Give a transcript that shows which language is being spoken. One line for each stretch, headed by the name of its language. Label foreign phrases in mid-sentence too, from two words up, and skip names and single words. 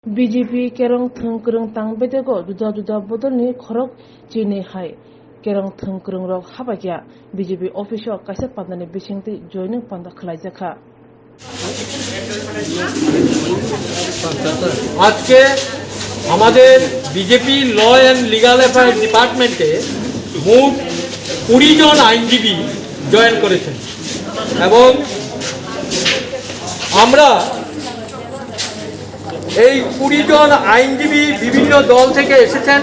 Kok Borok: BJP kerong thengkrong tangbetego juda bodolni khorok chini hai kerong thengkrong rok habakya BJP office o kaisa pandani bisingti joining panda khlaijaka
Bangla: আজকে আমাদের বিজেপি
English: law and legal affairs department
Bangla: মোট 20 জন আইনজীবী জয়েন করেছেন এবং আমরা এই 20 জন আইনজীবী বিভিন্ন দল থেকে এসেছেন।